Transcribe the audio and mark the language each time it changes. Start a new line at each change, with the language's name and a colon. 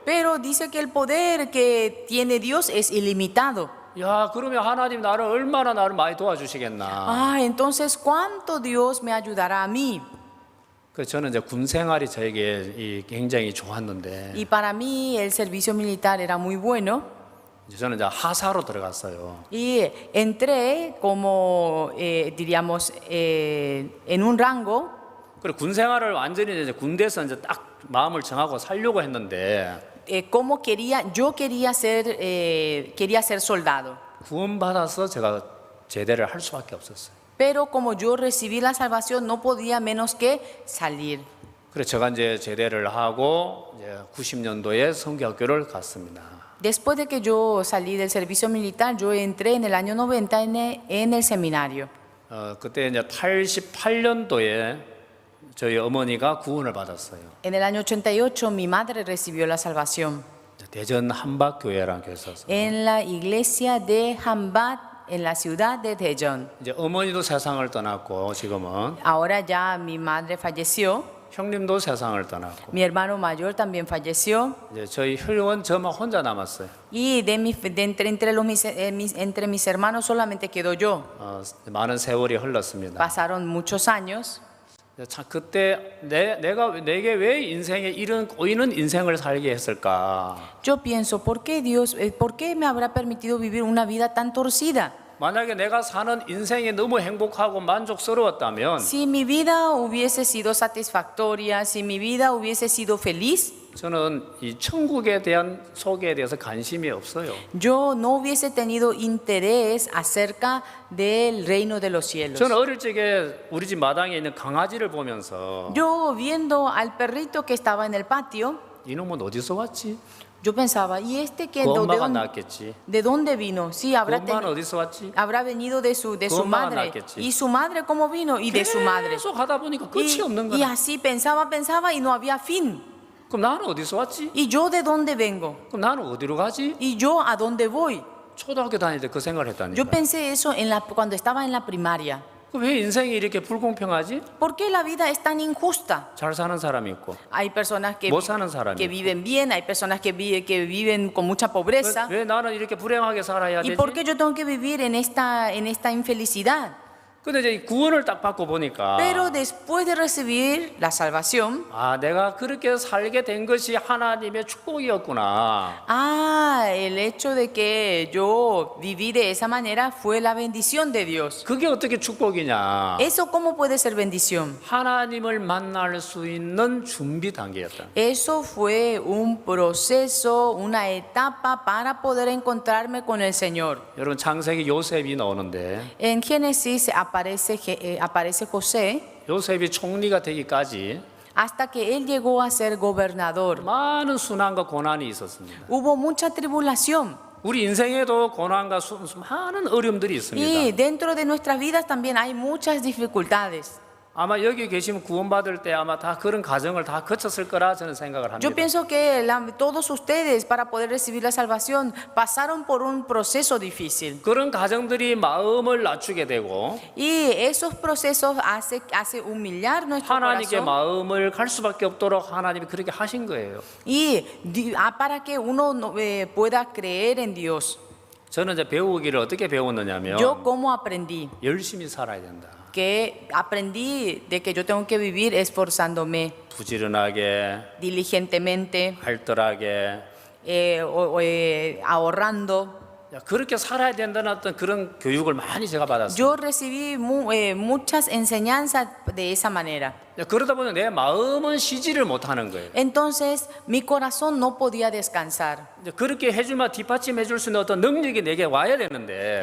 Spanish: Pero dice que el poder que tiene Dios es ilimitado.
Korean: 야, 그러면 하나님 얼마나 나를 많이 도와주시겠나.
Spanish: Entonces, ¿cuánto Dios me ayudará a mí?
Korean: 그래서 저는 이제 군 생활이 저에게 굉장히 좋았는데
Spanish: Y para mí el servicio militar era muy bueno.
Korean: 이제 저는 이제 하사로 들어갔어요.
Spanish: Y entré como, diríamos, en un rango.
Korean: 그리고 군 생활을 완전히 이제 군대에서 이제 딱 마음을 정하고 살려고 했는데
Spanish: Como yo quería ser soldado.
Korean: 구원받아서 제가 제대를 할 수밖에 없었어요.
Spanish: Pero como yo recibí la salvación, no podía menos que salir.
Korean: 그래서 제가 이제 제대를 하고 이제 90년도에 성교학교를 갔습니다.
Spanish: Después de que yo salí del servicio militar, yo entré en el año 90 en el seminario.
Korean: 그때 이제 88년도에 저희 어머니가 구원을 받았어요.
Spanish: En el año 88 mi madre recibió la salvación.
Korean: 대전 한박교회라는 교회에서.
Spanish: En la iglesia de Hambat, en la ciudad de Daejeon.
Korean: 이제 어머니도 세상을 떠났고 지금은
Spanish: Ahora ya mi madre falleció.
Korean: 형님도 세상을 떠났고
Spanish: Mi hermano mayor también falleció.
Korean: 이제 저희 혈원 저만 혼자 남았어요.
Spanish: Y entre mis hermanos solamente quedo yo.
Korean: 많은 세월이 흘렀습니다.
Spanish: Pasaron muchos años.
Korean: 참 그때 내게 왜 인생에 이런 꼬이는 인생을 살게 했을까?
Spanish: Yo pienso, ¿por qué me habrá permitido vivir una vida tan torcida?
Korean: 만약에 내가 사는 인생이 너무 행복하고 만족스러웠다면
Spanish: Si mi vida hubiese sido satisfactoria, si mi vida hubiese sido feliz,
Korean: 저는 이 천국에 대한 소개에 대해서 관심이 없어요.
Spanish: yo no hubiese tenido interés acerca del reino de los cielos.
Korean: 저는 어릴 적에 우리 집 마당에 있는 강아지를 보면서
Spanish: Yo viendo al perrito que estaba en el patio,
Korean: 이놈은 어디서 왔지?
Spanish: yo pensaba, ¿y este
Korean: 그 엄마가 낳았겠지.
Spanish: de dónde vino? Sí,
Korean: 그 엄마는 어디서 왔지?
Spanish: habrá venido de su
Korean: 엄마가
Spanish: madre.
Korean: 낳았겠지.
Spanish: ¿Y su madre cómo vino? Y de su madre.
Korean: 계속 하다 보니까 끝이 없는
Spanish: Y
Korean: 거야.
Spanish: así pensaba y no había fin.
Korean: 그럼 나는 어디서 왔지?
Spanish: ¿Y yo de dónde vengo?
Korean: 그럼 나는 어디로 가지?
Spanish: ¿Y yo a dónde voy?
Korean: 초등학교 다닐 때 그 생각을 했다니까.
Spanish: Yo pensé eso cuando estaba en la primaria.
Korean: 왜 인생이 이렇게 불공평하지?
Spanish: ¿Por qué la vida es tan injusta?
Korean: 잘 사는 사람이 있고
Spanish: Hay personas
Korean: 못 사는 사람이
Spanish: que
Korean: 있고.
Spanish: viven bien, hay personas que viven con mucha pobreza.
Korean: 왜 나는 이렇게 불행하게 살아야
Spanish: ¿Y
Korean: 되지?
Spanish: por qué yo tengo que vivir en esta infelicidad?
Korean: 근데 이제 구원을 딱 받고 보니까
Spanish: Pero después de recibir la salvación,
Korean: 내가 그렇게 살게 된 것이 하나님의 축복이었구나.
Spanish: el hecho de que yo viví de esa manera fue la bendición de Dios.
Korean: 그게 어떻게 축복이냐?
Spanish: ¿Eso cómo puede ser bendición?
Korean: 하나님을 만날 수 있는 준비 단계였다.
Spanish: Eso fue un proceso, una etapa para poder encontrarme con el Señor.
Korean: 여러분 창세기 요셉이 나오는데
Spanish: En Génesis aparece aparece José,
Korean: 요셉이 총리가 되기까지
Spanish: hasta que él llegó a ser gobernador.
Korean: 많은 순환과 고난이 있었습니다.
Spanish: Hubo mucha tribulación.
Korean: 우리 인생에도 고난과 많은 어려움들이
Spanish: Y
Korean: 있습니다.
Spanish: dentro de nuestras vidas también hay muchas dificultades.
Korean: 아마 여기 계시면 구원받을 때 아마 다 그런 과정을 다 거쳤을 거라 저는 생각을 합니다.
Spanish: Yo pienso que todos ustedes para poder recibir la salvación pasaron por un proceso difícil.
Korean: 그런 과정들이 마음을 낮추게 되고
Spanish: Y esos procesos hace humillar nuestro
Korean: 하나님께 마음을 갈 수밖에 없도록 하나님이 그렇게 하신 거예요.
Spanish: Y para que uno pueda creer en Dios.
Korean: 저는 이제 배우기를 어떻게 배웠느냐면
Spanish: Yo como aprendí.
Korean: 열심히 살아야 된다.
Spanish: Que aprendí de que yo tengo que vivir esforzándome
Korean: 부지런하게,
Spanish: diligentemente,
Korean: 알뜰하게.
Spanish: ahorrando.
Korean: 그렇게 살아야 된다는 어떤 그런 교육을 많이 제가 받았어요.
Spanish: Yo recibí muchas enseñanzas de esa manera.
Korean: 그러다 보니 내 마음은 쉬지를 못하는 거예요.
Spanish: Entonces mi corazón no podía descansar.
Korean: 그렇게 해주면 뒷받침해 줄 수 있는 어떤 능력이 내게 와야 되는데